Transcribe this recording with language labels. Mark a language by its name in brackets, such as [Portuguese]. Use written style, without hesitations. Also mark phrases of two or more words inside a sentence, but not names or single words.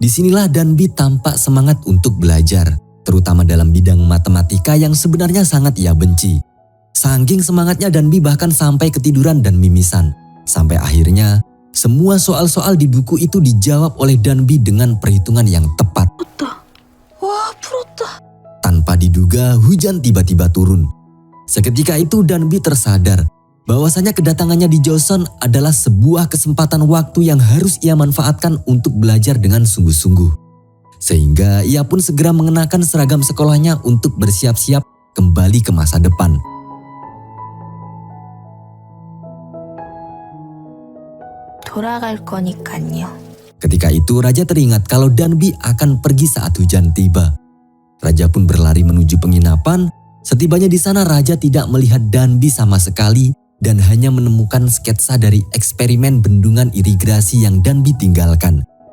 [Indonesian] Disinilah Danbi tampak semangat untuk belajar, terutama dalam bidang matematika yang sebenarnya sangat ia benci. Saking semangatnya Danby bahkan sampai ketiduran dan mimisan. Sampai akhirnya semua soal-soal di buku itu dijawab oleh Danby dengan perhitungan yang tepat. [Korean] 와, 풀었다. [Indonesian] Tanpa diduga hujan tiba-tiba turun. Seketika itu Danby tersadar bahwasanya kedatangannya di Joseon adalah sebuah kesempatan waktu yang harus ia manfaatkan untuk belajar dengan sungguh-sungguh. Sehingga ia pun segera mengenakan seragam sekolahnya untuk bersiap-siap kembali ke masa depan. [Korean] 돌아갈 거니까요. [Indonesian] Ketika itu Raja teringat kalau Danby akan pergi saat hujan tiba. Raja pun berlari menuju penginapan. Setibanya di sana Raja tidak melihat Danby sama sekali dan hanya menemukan sketsa dari eksperimen bendungan irigasi yang Danby tinggalkan.